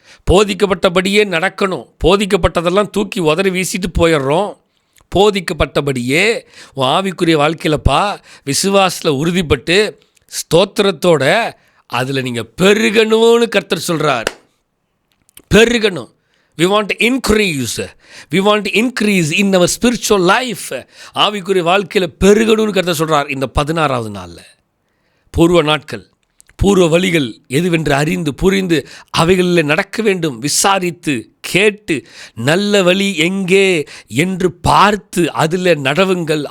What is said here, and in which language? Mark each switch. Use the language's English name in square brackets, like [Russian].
[Tamil] போதிக்கப்பட்டபடியே நடக்கணும். போதிக்கப்பட்டதெல்லாம் தூக்கி உதறி வீசிட்டு போயிடுறோம். போதிக்கப்பட்டபடியே உன் ஆவிக்குரிய வாழ்க்கையிலப்பா விசுவாசத்தில் உறுதிப்பட்டு ஸ்தோத்திரத்தோட அதில் நீங்கள் பெருகணும்னு கர்த்தர் சொல்கிறார். பெருகணும். [English] We want to increase. We want to increase in our spiritual life. [Tamil] ஆவிக்குரிய வாழ்க்கையில் பெருகணும்னு கர்த்தர் சொல்கிறார். இந்த 16வது நாளில் பூர்வ நாட்கள், பூர்வ வழிகள் எதுவென்று அறிந்து புரிந்து அவைகளில் நடக்க வேண்டும். விசாரித்து கேட்டு நல்ல வழி எங்கே என்று பார்த்து அதில் நடவுங்கள்.